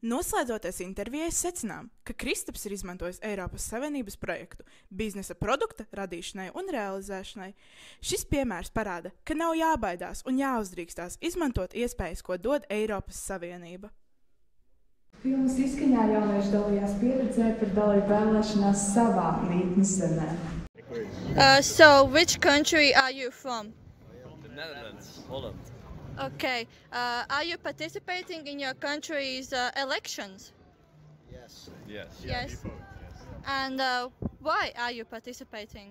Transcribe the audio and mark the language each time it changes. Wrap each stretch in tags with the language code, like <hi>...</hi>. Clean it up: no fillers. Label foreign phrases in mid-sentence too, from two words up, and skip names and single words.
<lv>Noslēdzoties intervijai, secinām, ka Kristaps ir izmantojis Eiropas Savienības projektu biznesa produkta radīšanai un realizēšanai. Šis piemērs parāda, ka nav jābaidās un jāuzdrīkstās izmantot iespējas, ko dod Eiropas Savienība. Filmas izskaņā jaunieši dalījās pieredzē par dalību vēlēšanās savā mītnes zemē.</lv> <en>So, which country are you from? The Netherlands, Holland. Okay. Are you participating in your country's elections? Yes. Yes. And why are you participating?</en>